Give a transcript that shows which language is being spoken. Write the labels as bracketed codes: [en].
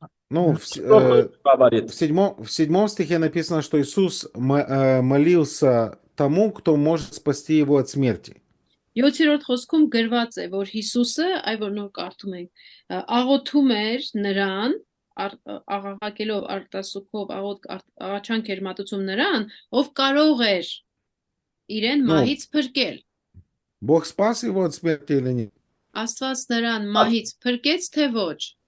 [ru] Ну, в 7 стихе написано, что Иисус молился тому, кто может спасти его от смерти. [hy] 7-րդ խոսքում գրված է, որ Հիսուսը, այ որ նոր կարդում ենք, աղոթում էր նրան, աղաղակելով արտասուքով աղաչանք էր մատուցում նրան, ով կարող էր իրեն մահից փրկել. [ru] Бог спас его от смерти или нет? [hy] Աստված նրան մահից փրկեց, թե ոչ?